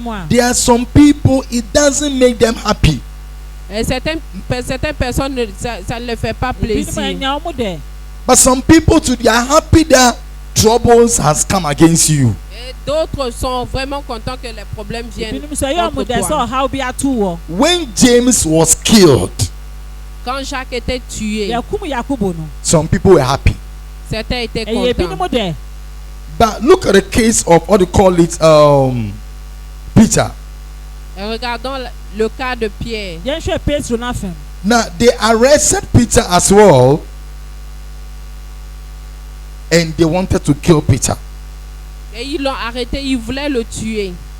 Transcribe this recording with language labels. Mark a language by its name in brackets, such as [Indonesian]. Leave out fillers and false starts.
[English] there are some people it doesn't make them happy. [French] et certaines personnes, ça ne les fait pas plaisir. [English] But some people too, they are happy that troubles has come against you. [French] Et d'autres sont vraiment contents que les problèmes viennent contre toi. [English] When James was killed, [French] Quand Jacques était tué, [English] some people were happy. [French] certains étaient contents. [English] But look at the case of what they call it, Peter. [French] Et regardons le cas de Pierre. [English] Now they arrested Peter as well, and they wanted to kill Peter. [French] Et ils l'ont arrêté, ils voulaient le tuer.